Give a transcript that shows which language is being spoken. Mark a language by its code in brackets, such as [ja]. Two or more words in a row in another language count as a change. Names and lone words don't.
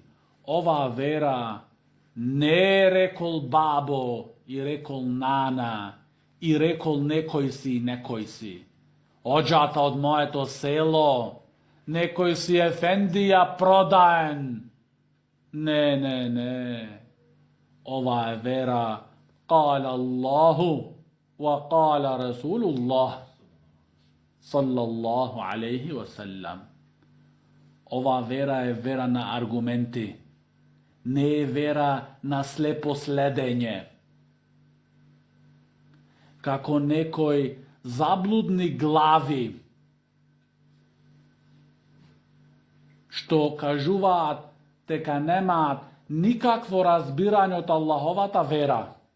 [mk] Оваа вера не рекол бабо и рекол нана и рекол некој си. Оđата од моето село, некој си ефендија продаен. Не. Ова е вера [ar] قال الله وقال رسول الله صلى الله عليه وسلم. [mk] Ова вера е вера на аргументи. Не е вера на слепо следење. Како некој заблудни глави што кажуваат дека немаат никакво разбирање од Аллаховата вера.